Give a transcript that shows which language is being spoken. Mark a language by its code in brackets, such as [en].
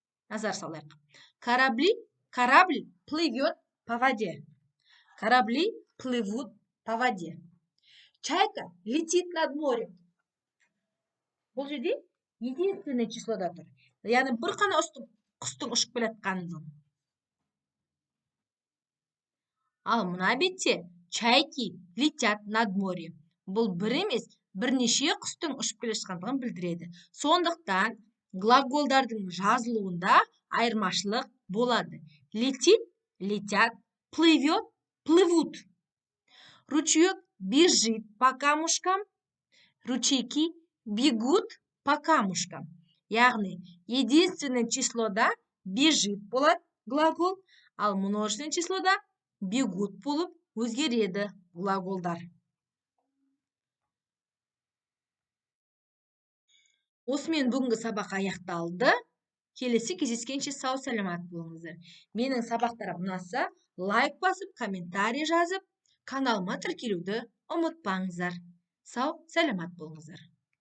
[kk] Назар салайық. [ru] Корабль плывет по воде. Корабли плывут по воде. Чайка летит над морем. [kk] Бұл жерде единственное числода тұр. Яғни бір қана құстың ұшып келатқаны. Ал мына бетте [ru] чайки летят над морем. [kk] Бұл бір емес, бірнеше құстың ұшып келе жатқандығын білдіреді. Сондықтан глаголдардың жазылуында айырмашылық болады. [ru] Летит, летят, плывет, плывут. Ручеек бежит по камушкам, ручейки бегут по камушкам. [kk] Яғни, единственное числода бежит болады глагол, ал множественное числода бегут болып өзгереді глаголдар. Осымен бүгінгі сабақ аяқталды. Келесі кездескенше сау сәлемат болыңыздар. Менің сабақтарым ұнаса, лайк басып, комментарий жазып, каналыма тіркелуді ұмытпаңыздар. Сау сәлемат болыңыздар.